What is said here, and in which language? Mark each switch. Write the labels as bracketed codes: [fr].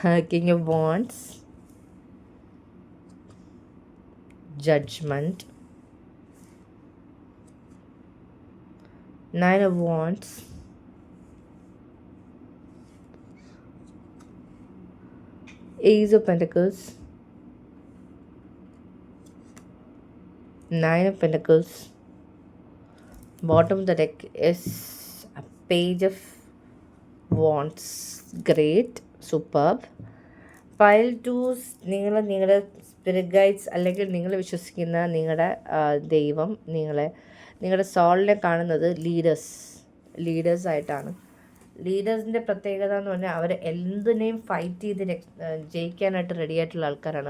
[en] King of wands, judgment, nine of wands, ace of pentacles, nine of pentacles. Bottom of the deck is a page of wands. Great, superb. [ml] Pile 2, നിങ്ങളുടെ spirit guides അല്ലെങ്കിൽ നിങ്ങൾ വിശ്വസിക്കുന്ന നിങ്ങളുടെ ദൈവം നിങ്ങളുടെ സോളിനെ കാണുന്നത് ലീഡേഴ്സായിട്ടാണ്. ലീഡേഴ്സിൻ്റെ പ്രത്യേകത എന്ന് പറഞ്ഞാൽ അവർ എന്തിനേയും ഫൈറ്റ് ചെയ്ത് ജയിക്കാനായിട്ട് റെഡി ആയിട്ടുള്ള ആൾക്കാരാണ്.